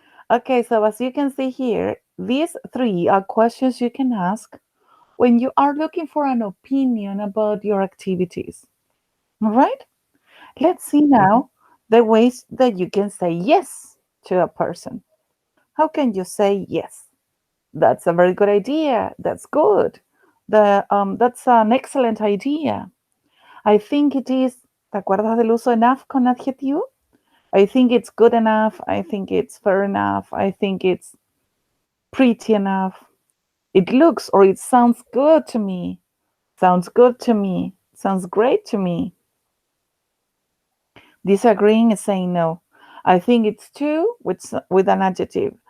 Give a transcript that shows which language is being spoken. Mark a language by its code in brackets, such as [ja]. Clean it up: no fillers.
[en] Okay, so as you can see here, these three are questions you can ask when you are looking for an opinion about your activities. All right? Let's see now the ways that you can say yes to a person. How can you say yes? That's a very good idea. That's good. That's an excellent idea. I think it is. [es] ¿Te acuerdas del uso enough con adjetivo? [en] I think it's good enough. I think it's fair enough. I think it's pretty enough. It looks or it sounds good to me. Sounds good to me. Sounds great to me. Disagreeing is saying no. I think it's too with an adjective.